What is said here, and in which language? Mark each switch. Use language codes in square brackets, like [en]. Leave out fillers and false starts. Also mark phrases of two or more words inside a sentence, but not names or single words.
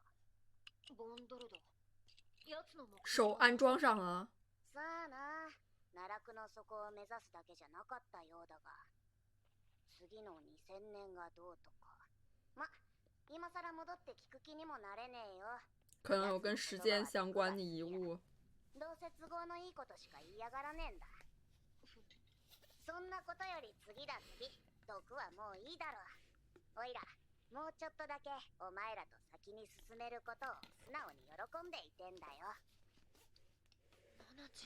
[ja] ボンドルド。やつの目 [zh] 手安装上了。 [ja] さあな、奈落の底を目指すだけじゃなかったようだが、次の2000年がどうとか。ま、今さら戻って聞く気にもなれねえよ。 [zh] 可能有跟时间相关的遗物。 [ja] どうせ都合のいいことしか言いやがらねえんだ。そんなことより次だ次。毒はもういいだろう。おいら、もうちょっとだけお前らと先に進めることを素直に喜んでいてんだよ。ナナチ。